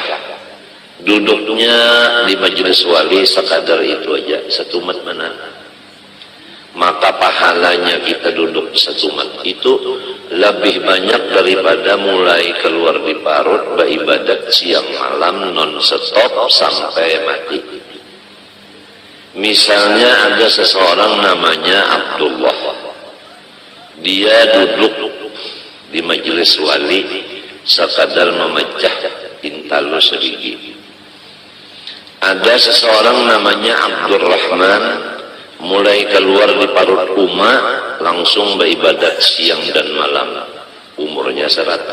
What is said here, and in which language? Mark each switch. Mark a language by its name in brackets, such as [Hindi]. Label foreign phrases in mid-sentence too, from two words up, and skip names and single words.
[Banjar] Duduknya di majelis wali sekadar itu aja, setumat mana. [Indonesian] Maka pahalanya kita duduk setumat itu lebih banyak daripada mulai keluar di parut beribadat siang malam non-stop sampai mati. Misalnya ada seseorang namanya Abdullah, dia duduk di majelis wali sekadar memecah intalu sedikit. Ada seseorang namanya Abdurrahman, mulai keluar di parut Uma langsung beribadat siang dan malam, umurnya 100.